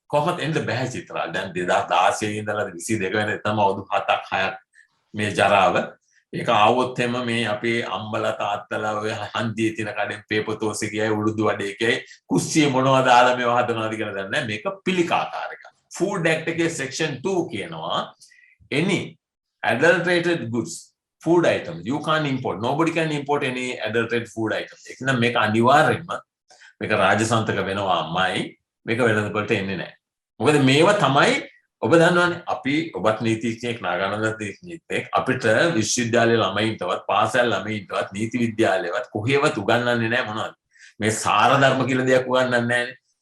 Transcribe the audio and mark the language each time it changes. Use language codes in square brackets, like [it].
[si] කොහොමද එන්න බෑ චිත්‍රාල්. දැන් 2016 ඉඳලා 22 වෙනිදා තමයි අවුරුදු 7ක් 6ක් මේ ජරාව. ඒක ආවොත් එම මේ අපේ අම්බලා තාත්තලා ඔය හන්දියේ තියෙන කඩෙන් පේපතෝසෙ ගියයි උළුදු වඩේ ගියයි කුස්සිය මොනවද දාලා මේව හදනවාද කියලා දන්නේ නැහැ. මේක පිළිකාකාරක. [en] Food Act එකේ section 2 කියනවා any adulterated goods food items you can't import. Nobody can import any adulterated food items. [si] ඒක නම් මේක අනිවාර්යයෙන්ම මේක රාජසන්තක වෙනවා අම්මයි මේක වෙළඳපොළට එන්නේ නැහැ. මොකද මේවා තමයි ඔබ දන්නවනේ අපි ඔබත් නීතිඥයෙක් නාගානන්දත් නීතිඥයෙක් අපිට විශ්වවිද්‍යාලයේ ළමයින්ටවත් පාසල් ළමයින්ටවත් නීති විද්‍යාලයේවත් කොහේවත් උගන්වන්නේ නැහැ මොනවද මේ සාර ධර්ම කියලා දෙයක් උගන්වන්නේ නැහැනේ.